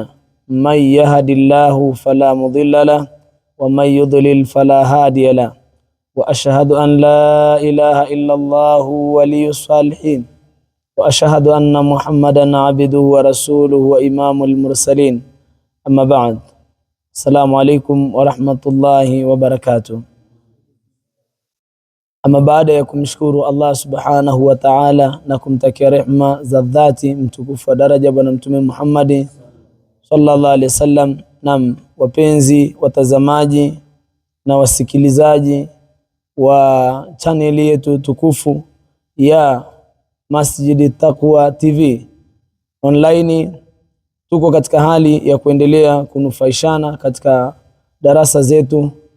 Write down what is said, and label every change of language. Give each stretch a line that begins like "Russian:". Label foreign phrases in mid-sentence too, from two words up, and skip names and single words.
Arabic: من يهد الله فلا مضل له ومن يضلل فلا هادي له. وأشهد أن لا إله إلا الله ولي الصالحين وأشهد أن محمدا عبده ورسوله وإمام المرسلين. أما بعد. السلام عليكم ورحمة الله وبركاته.
Swahili: Ama baada ya kumshukuru Allah
Arabic: سبحانه وتعالى
Swahili: na kumtakia rehma za dhati mtukufu wa daraja bwana mtume Muhammad
Arabic: صلى الله عليه وسلم,
Swahili: na wapenzi watazamaji na wasikilizaji wa channel yetu tukufu ya Masjid Taqwa TV online, tuko katika hali ya kuendelea kunufaishana katika darasa zetu